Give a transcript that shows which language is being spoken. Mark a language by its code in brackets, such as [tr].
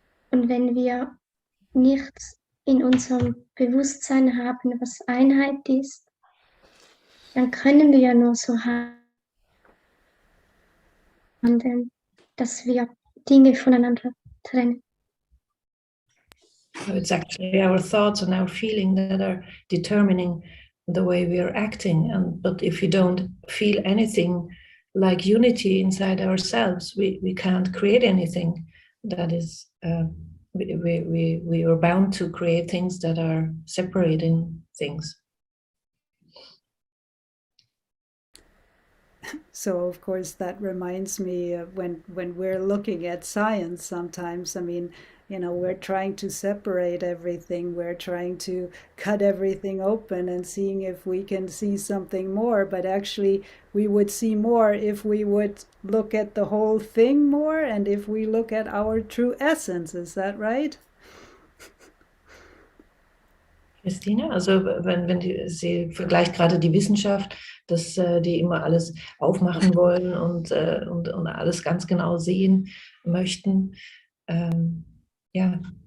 [de] Und wenn wir nichts in unserem Bewusstsein haben, was Einheit ist, dann können wir ja nur so handeln, dass wir Dinge voneinander trennen. [en] So it's actually our thoughts and our feeling that are determining the way we are acting. But if we don't feel anything like unity inside ourselves, we can't create anything that is, we are bound to create things that are separating things. So of course that reminds me of when we're looking at science sometimes. I mean, you know, we're trying to separate everything. We're trying to cut everything open and seeing if we can see something more. But actually, we would see more if we would look at the whole thing more and if we look at our true essence. Is that right? [de] Christina, also wenn sie vergleicht gerade die Wissenschaft, dass die immer alles aufmachen wollen und alles ganz genau sehen möchten. Ja.